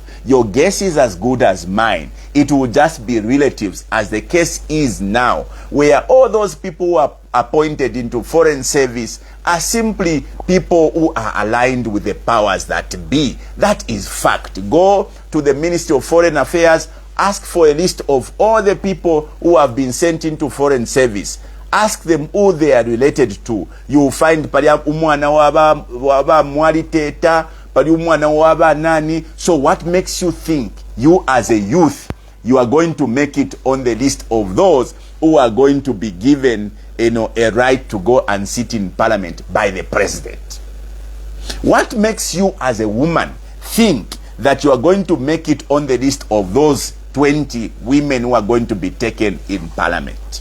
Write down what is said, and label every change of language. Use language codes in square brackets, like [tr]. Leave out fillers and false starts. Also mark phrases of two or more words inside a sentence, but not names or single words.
[en] Your guess is as good as mine. It will just be relatives, as the case is now, where all those people who are appointed into foreign service are simply people who are aligned with the powers that be. That is fact. Go to the Ministry of Foreign Affairs, ask for a list of all the people who have been sent into foreign service. Ask them who they are related to. You will find [bem] umwana waba mwali teta, umwana waba nani. [en] So what makes you think you as a youth, you are going to make it on the list of those who are going to be given a right to go and sit in parliament by the president? What makes you as a woman think that you are going to make it on the list of those 20 women who are going to be taken in parliament?